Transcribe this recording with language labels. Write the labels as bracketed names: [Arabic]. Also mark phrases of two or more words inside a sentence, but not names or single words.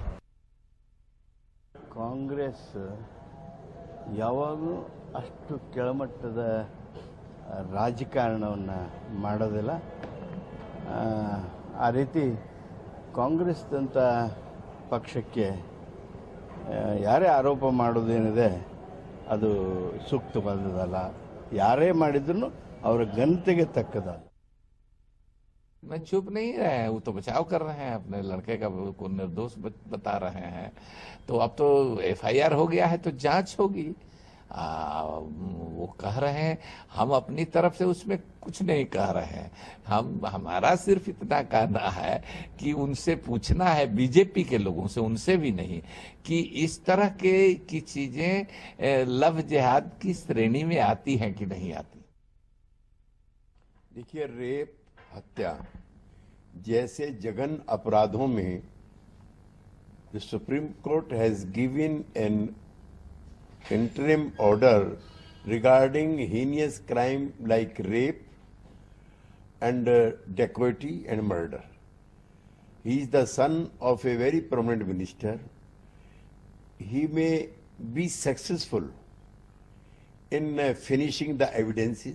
[Kannada] ಕಾಂಗ್ರೆಸ್ ಯಾವಾಗಲೂ ಅಷ್ಟು ಕೆಳಮಟ್ಟದ ರಾಜಕಾರಣವನ್ನು ಮಾಡೋದಿಲ್ಲ. ಆ ರೀತಿ ಕಾಂಗ್ರೆಸ್ದಂಥ ಪಕ್ಷಕ್ಕೆ ಯಾರೇ ಆರೋಪ ಮಾಡೋದೇನಿದೆ ಅದು ಸೂಕ್ತವಾದದಲ್ಲ. ಯಾರೇ ಮಾಡಿದ್ರು ಅವರ ಘನತೆಗೆ ತಕ್ಕದಲ್ಲ. [Hindi] मैं चुप नहीं रहे, वो तो बचाव कर रहे हैं अपने लड़के का को निर्दोष बता रहे हैं. तो अब तो एफआईआर हो गया है तो जांच होगी. वो कह रहे हैं, हम अपनी तरफ से उसमें कुछ नहीं कह रहे हैं. हमारा सिर्फ इतना कहना है कि उनसे पूछना है, बीजेपी के लोगों से, उनसे भी नहीं, कि इस तरह की चीजें लव जिहाद की श्रेणी में आती हैं कि नहीं आती. देखिए, रेप, हत्या जैसे जघन अपराधों में [English] the Supreme Court has given an interim order regarding heinous crime like rape and dacoity and murder. He is the son of a very prominent minister. He may be successful in finishing the evidences.